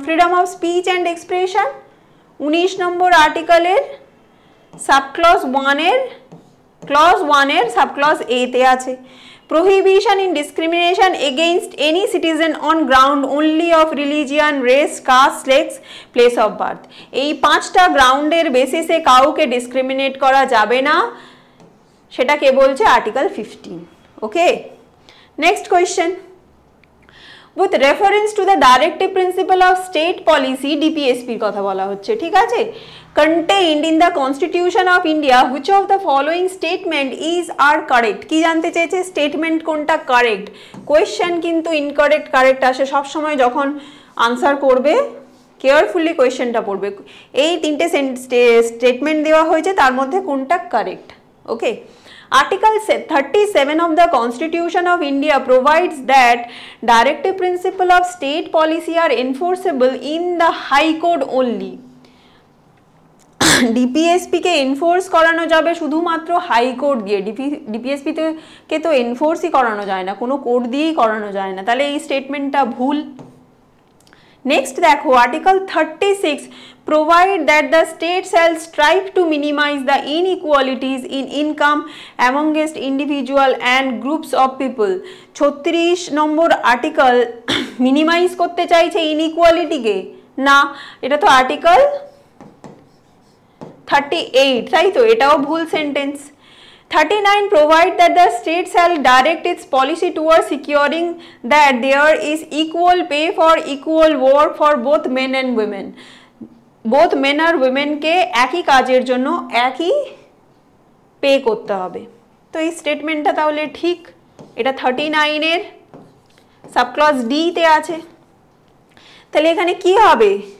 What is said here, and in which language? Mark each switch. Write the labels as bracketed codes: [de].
[bn] Freedom of speech and expression 19 number আর্টিকেলের subclause 1-এর clause 1-এর subclause এতে আছে। [en] Prohibition in discrimination against any citizen on ground only of religion, race, caste, sex, place of birth, [bn] এই 5টা গ্রাউন্ডের বেসিসে কাউকে discriminate করা যাবে না, সেটা কে বলছে? Article 15। Okay, next question. [en] with reference to the directive principle of state policy, [bn] ডিপিএসপির কথা বলা হচ্ছে, ঠিক আছে? [en] contained in the constitution of India, which of the following statement is are correct? [bn] কি জানতে চেয়েছে? স্টেটমেন্ট কোনটা কারেক্ট। কোয়েশ্চেন কিন্তু ইনকারেক্ট কারেক্ট আসে সব সময় যখন আনসার করবে কেয়ারফুলি কোয়েশ্চেনটা পড়বে। এই তিনটে স্টেটমেন্ট দেওয়া হয়েছে, তার মধ্যে কোনটা correct. [en] Okay, Article 37 of the Constitution of India provides that directive principle of state policy are enforceable in the High Court only. [bn] DPSP K enforce করানো যাবে শুধুমাত্র হাইকোর্ট দিয়ে, ডিপিএসপি কে তো এনফোর্সই করানো যায় না, কোনো কোর্ট দিয়েই করানো যায় না, তাহলে এই স্টেটমেন্টটা ভুল। নেক্সট দেখো, [en] Article 36 provide that the state shall strive to minimize the inequalities in income amongst individual and groups of people. [bn] 36 number article minimise করতে চাইছে ইনইকুয়ালিটিকে? না, এটা তো আর্টিকেল 38, তাই তো, এটাও ভুল sentence. [en] 39 provide that the state shall direct its policy towards securing that there is equal pay for equal work for both men and women. both men [bn] আর women কে একই কাজের জন্য একই পে করতে হবে। তো এই স্টেটমেন্টটা তাহলে ঠিক, এটা 39 এর সাবক্লজ ডি তে আছে। তাহলে এখানে কি হবে?